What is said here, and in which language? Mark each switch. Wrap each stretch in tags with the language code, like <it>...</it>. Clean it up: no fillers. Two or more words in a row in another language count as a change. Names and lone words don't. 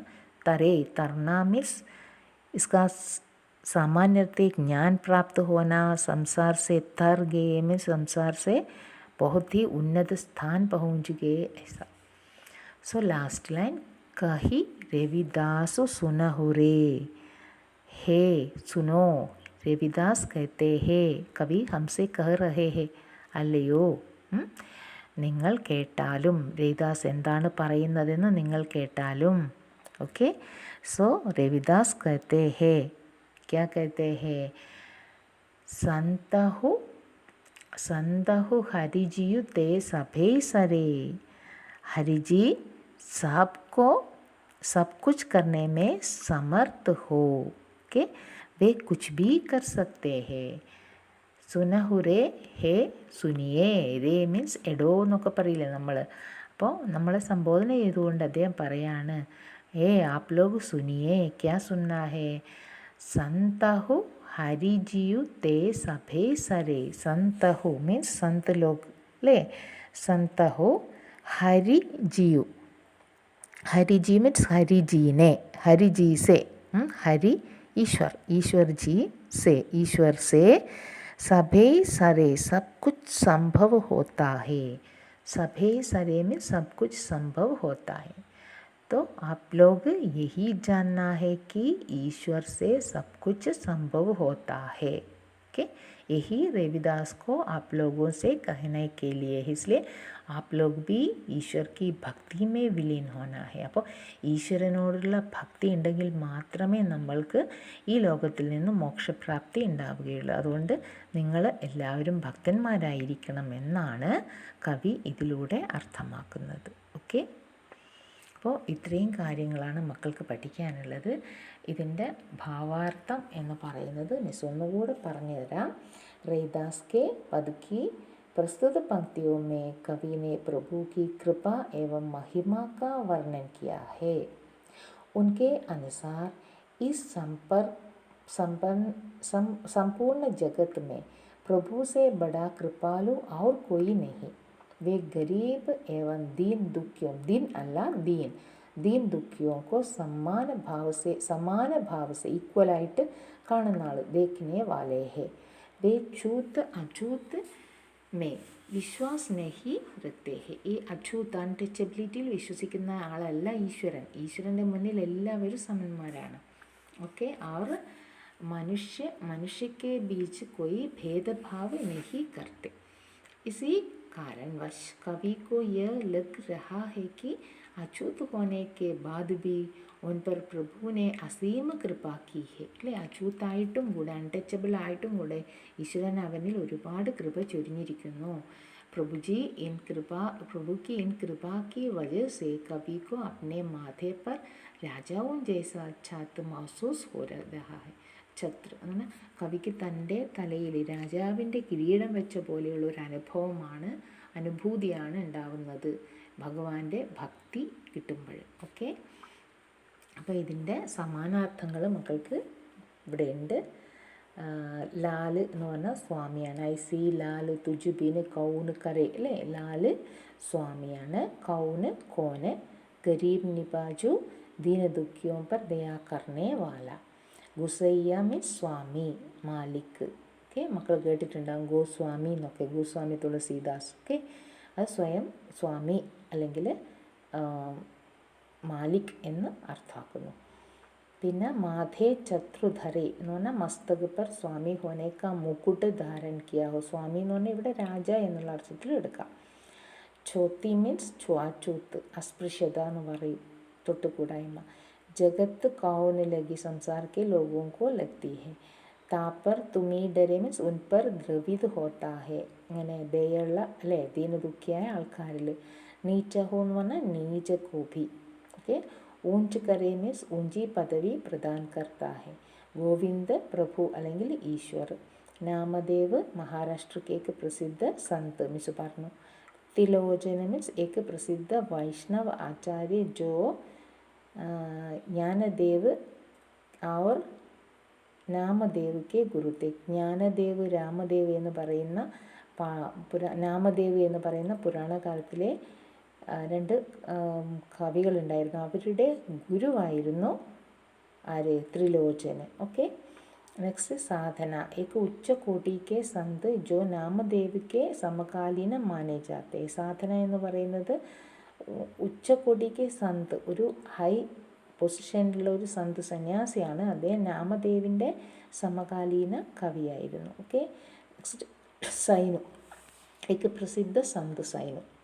<hi>तरे, तरना मीन्स इसका सामान्य अर्थ ज्ञान प्राप्त होना, संसार से तर गए में संसार से बहुत ही उन्नत स्थान पहुँच गए ऐसा.</hi> <en>so last line,</en> <hi>कही रविदास सुनहु रे, हे सुनो. रविदास कहते हैं, कवि हमसे कह रहे हैं,</hi> <ml>അല്ലയോ നിങ്ങൾ കേട്ടാലും, രവിദാസ് എന്താണ് പറയുന്നതെന്ന് നിങ്ങൾ കേട്ടാലും.</ml> <en>Okay. So</en> <hi>രവിദാസ് कहते हैं, क्या कहते हैं? संतहु संतहु हरिजियु ते सभे सरे. हरिजी सबको सब कुछ करने में समर्थ हो के वे कुछ भी कर सकते हैं. सुनहु रे, हे सुनिये.</hi> <ml>രേ മീൻസ് എടോ എന്നൊക്കെ പറയില്ലേ നമ്മൾ. അപ്പോൾ നമ്മളെ സംബോധന ചെയ്തുകൊണ്ട് അദ്ദേഹം പറയാണ്,</ml> <hi>आप लोग सुनिये. क्या सुनना है? संतहु हरिजियु ते सभे सरे.</hi> <ml>സന്തഹു മീൻസ്</ml> <hi>संत लोग</hi> <ml>അല്ലേ.</ml> <hi>संतहु हरिजियु. हरिजी मीन्स हरिजी ने, हरिजी से, हरि ईश्वर, ईश्वर जी से, ईश्वर से सभे सरे सब कुछ संभव होता है. सभे सरे में सब कुछ संभव होता है. तो आप लोग यही जानना है कि ईश्वर से सब कुछ संभव होता है. ओके. यही रविदास को आप लोगों से कहने के लिए, इसलिए आप लोग भी ഈശ്വർ की ഭക്തി में വിലീൻ होना है.</hi> <ml>അപ്പോൾ ഈശ്വരനോടുള്ള ഭക്തി ഉണ്ടെങ്കിൽ മാത്രമേ നമ്മൾക്ക് ഈ ലോകത്തിൽ നിന്നും മോക്ഷപ്രാപ്തി ഉണ്ടാവുകയുള്ളൂ. അതുകൊണ്ട് നിങ്ങൾ എല്ലാവരും ഭക്തന്മാരായിരിക്കണം എന്നാണ് കവി ഇതിലൂടെ അർത്ഥമാക്കുന്നത്. ഓക്കെ. അപ്പോൾ ഇത്രയും കാര്യങ്ങളാണ് മക്കൾക്ക് പഠിക്കാനുള്ളത്. ഇതിൻ്റെ ഭാവാർത്ഥം എന്ന് പറയുന്നത് മിസ് ഒന്നുകൂടെ പറഞ്ഞു തരാം.</ml> <hi>रविदास के पद की प्रस्तुत पंक्तियों में कवि ने प्रभु की कृपा एवं महिमा का वर्णन किया है. उनके अनुसार इस संपूर्ण जगत में प्रभु से बड़ा कृपालु और कोई नहीं. वे गरीब एवं दीन दुखियों को समान भाव से इक्वलाइट</hi> <ml>കാണുന്ന ആൾ,</ml> <hi>देखने वाले हैं. वे छूत अछूत में विश्वास नहीं रखते हैं.</hi> <ml>ഈ അച്ഛൂത്ത് അൺടച്ചബിലിറ്റിയിൽ വിശ്വസിക്കുന്ന ആളല്ല ഈശ്വരൻ. ഈശ്വരൻ്റെ മുന്നിൽ എല്ലാവരും സമന്മാരാണ്. ഓക്കെ.</ml> <hi>और मनुष्य के बीच कोई भेदभाव नहीं करते. इसी कारणवश कवि को यह लग रहा है कि अछूत होने के बाद भी उन पर प्रभु ने असीम कृपा की है.</hi> <ml>അല്ലേ. അച്ഛൂത്തായിട്ടും കൂടെ അൺടച്ചബിൾ ആയിട്ടും കൂടെ ഈശ്വരൻ അവനിൽ ഒരുപാട് കൃപ ചൊരിഞ്ഞിരിക്കുന്നു.</ml> <hi>प्रभु की इन कृपा की वजह से कवि को अपने माथे पर राजाओं जैसा छत्र महसूस हो रहा है.</hi> <ml>ഛത്ര അങ്ങനെ കവിക്ക് തൻ്റെ തലയിൽ രാജാവിൻ്റെ കിരീടം വെച്ച പോലെയുള്ള ഒരു അനുഭൂതിയാണ് ഉണ്ടാവുന്നത് ഭഗവാന്റെ ഭക്തി കിട്ടുമ്പോൾ. ഓക്കെ. അപ്പോൾ ഇതിൻ്റെ സമാനാർത്ഥങ്ങൾ മക്കൾക്ക് ഇവിടെ ഉണ്ട്. ലാല് എന്ന് പറഞ്ഞാൽ സ്വാമിയാണ്.</ml> <hi>ऐसी लाल तुझ बिन कौन करे</hi> <ml>അല്ലേ, ലാല് സ്വാമിയാണ്.</ml> <hi>कौन कोन, गरीब निबाजु दीन दुःखियों पर दया करने वाला.</hi> <ml>ഗുസയ്യ മീൻസ് സ്വാമി, മാലിക്. ഓക്കെ, മക്കൾ കേട്ടിട്ടുണ്ടാകും ഗോസ്വാമി എന്നൊക്കെ, ഗോസ്വാമി തുളസീദാസ്. ഓക്കെ, അത് സ്വയം സ്വാമി അല്ലെങ്കിൽ മാലിക് എന്ന് അർത്ഥാക്കുന്നു. പിന്നെ</ml> <hi>माधे चत्रुधरे</hi> <ml>എന്ന് പറഞ്ഞാൽ</ml> <hi>मस्तक पर स्वामी होने का मुकुट धारण किया हो.</hi> <ml>സ്വാമി എന്ന് പറഞ്ഞാൽ ഇവിടെ രാജ എന്നുള്ള അർത്ഥത്തിൽ എടുക്കാം. ചോത്തി മീൻസ് ച്വാച്ചൂത്ത്, അസ്പൃശ്യത എന്ന് പറയും, തൊട്ടുകൂടായ്മ.</ml> <hi>जगत कौन लगी संसार के लोगों को लगती है. तापर तुमी ढरे मीन्स उन पर द्रवित होता है.</hi> <ml>ഇങ്ങനെ ദയുള്ള അല്ലേ, ദീനദുഃഖിയായ ആൾക്കാരിൽ.</ml> <hi>नीच हो</hi> <ml>എന്ന് പറഞ്ഞാൽ</ml> <hi>नीच को भी. ओके, ऊँच करे मीन्स ऊँची पदवी प्रदान करता है.</hi> <ml>ഗോവിന്ദ് പ്രഭു അല്ലെങ്കിൽ ഈശ്വർ. നാമദേവ് മഹാരാഷ്ട്ര</ml> <hi>के एक प्रसिद्ध संत</hi> <ml>मिस പറഞ്ഞു.</ml> <hi>तिलोचन मीन्स एक प्रसिद्ध वैष्णव आचार्य जो ज्ञानदेव और नामदेव के गुरु थे.</hi> <ml>ജ്ഞാനദേവ് രാമദേവ് എന്ന് പറയുന്ന നാമദേവ് എന്ന് പറയുന്ന പുരാണകാലത്തിലെ രണ്ട് കവികളുണ്ടായിരുന്നു. അവരുടെ ഗുരുവായിരുന്നു ആര്? ത്രിലോചന്. ഓക്കെ, നെക്സ്റ്റ് സാധന.</ml> <hi>एक उच्च कोटि के संत जो नामदेव के समकालीन माने जाते.</hi> <ml>സാധന എന്ന് പറയുന്നത്</ml> <hi>उच्च कोटि के संत,</hi> <ml>ഒരു ഹൈ പൊസിഷനിലുള്ള ഒരു സന്ത് സന്യാസിയാണ്. അദ്ദേഹം നാമദേവിൻ്റെ സമകാലീന കവിയായിരുന്നു. ഓക്കെ, നെക്സ്റ്റ് സൈനു.</ml> <hi>एक प्रसिद्ध संत സൈനു.</hi>